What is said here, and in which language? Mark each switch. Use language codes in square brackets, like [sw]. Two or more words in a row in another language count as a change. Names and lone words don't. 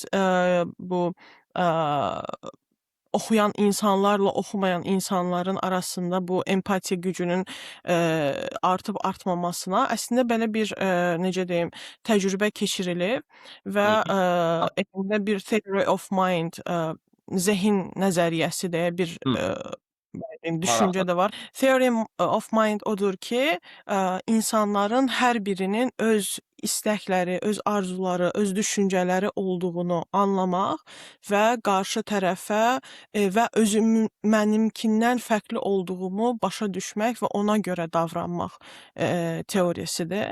[az] Bu oxuyan insanlarla oxumayan insanların arasında bu empatiya gücünün artıb artmamasına əslində belə bir necə deyim, təcrübə keçirilib və Hı hı. elmdə bir [en] theory of mind, [az] zehin nəzəriyyəsi deyə bir Hı, belə deyim, düşüncə maraqlıdır. də var. [en] Theory of mind [az] odur ki, insanların hər birinin öz istəkləri, öz arzuları, öz düşüncələri olduğunu anlamaq və qarşı tərəfə və mənimkindən fərqli olduğumu başa düşmək və ona görə davranmaq teoriyasidir.